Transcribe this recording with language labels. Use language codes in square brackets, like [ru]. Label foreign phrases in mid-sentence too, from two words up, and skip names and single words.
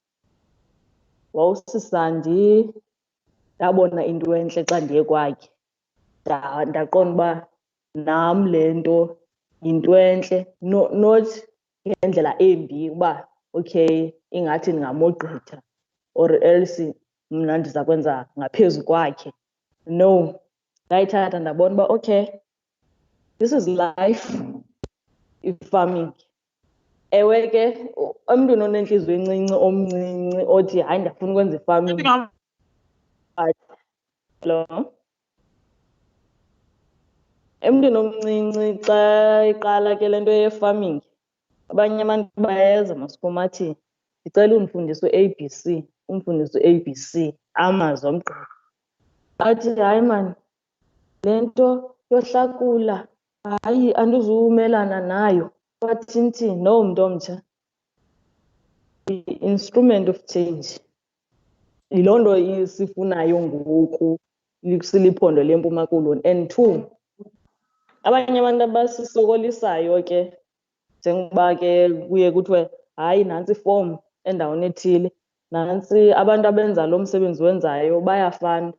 [xh] WawuSisandi, ndabona into entle xa ndiye kwakhe. Ndaqonda uba nam le nto yinto entle, not ngendlela embi uba okay ingathi ndingamogqitha [en] or else [xh] mna ndiza kwenza ngaphezu kwakhe. No, ndayithatha ndabona uba okay, [en] this is life, [xh] i-farming. Ewe ke emntwini onentliziyo encinci omncinci othi hayi ndiyafuna ukwenza i-farming. [en] Hello? [xh] Emntwini omncinci xa iqala ke le nto ye-farming, abanye abantu bayeza masikumathi ndicela undifundise u-ABC, umfundise u-ABC, amazi omgqibho. Athi hayi mani, le nto yohlakula hayi andizumelana nayo. Wathini? No, mntu omtsha, [en] i-instrument of change. [xh] Yiloo nto sifunayo ngoku siliphondo leMpuma Koloni. And 2, abanye abantu abasisokolisayo ke njengoba ke kuye kuthiwe hayi nantsi ifom endaweni ethile, nantsi abantu abenza lo msebenzi wenzayo bayafana.